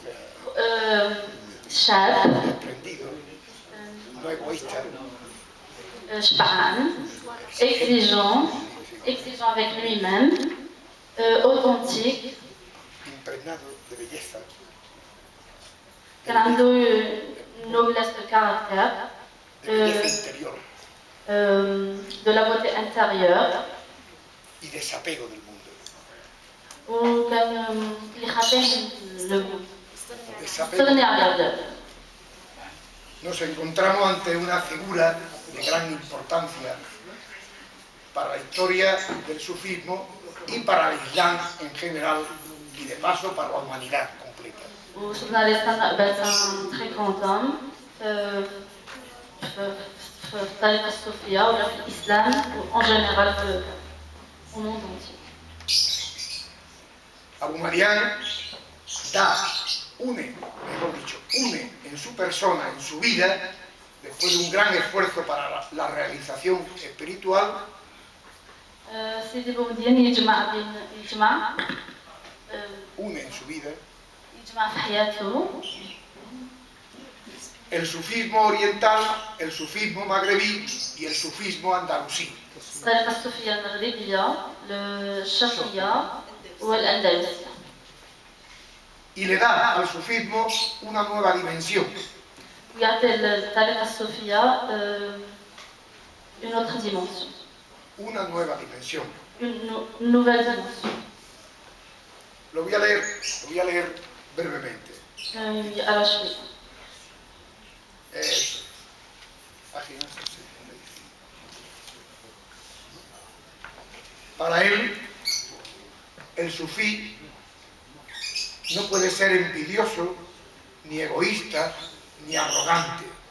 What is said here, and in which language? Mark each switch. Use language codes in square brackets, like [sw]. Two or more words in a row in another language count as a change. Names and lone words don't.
[ar] شاب, [es] desprendido, no egoísta, [fr] شبعان, exigeant avec lui-même, authentique, [es] impregnado de belleza, [ar] كان عنده [fr] noblesse de caractère, [es] de belleza interior [fr] de la beauté intérieure, [es] y desapego del mundo. [ar] وكان يخاطب [es] Desapego. [ar] استغني على الأرض. [es] Nos encontramos ante una figura de gran importancia para la historia del sufismo y para el Islam en general y de paso para la humanidad completa. [ar] وشفنا قابلت [fr] un très grand homme [ar] في الطريقة الصوفية ولا في الإسلام [fr] en général au monde entier. [es] Abu Madian une en su persona, en su vida, después de un gran esfuerzo para la realización espiritual, [ar] سيدي بومدين يجمع [es] une en su vida [ar] في حياته [es] el sufismo oriental, el sufismo magrebí y el sufismo andalusí. [ar] الطريقة الصوفية المغربية الشرقية والأندلسية. [es] Y le da al sufismo una nueva dimensión. [ar] ويعطي الطريقة الصوفية [fr] une autre dimension. [es] Una nueva dimensión. [fr] Une nouvelle dimension. [es] Lo voy a leer brevemente. [ar] على شوي. [es] Página 60. Para él, el sufí no puede ser envidioso, ni egoísta, ni arrogante.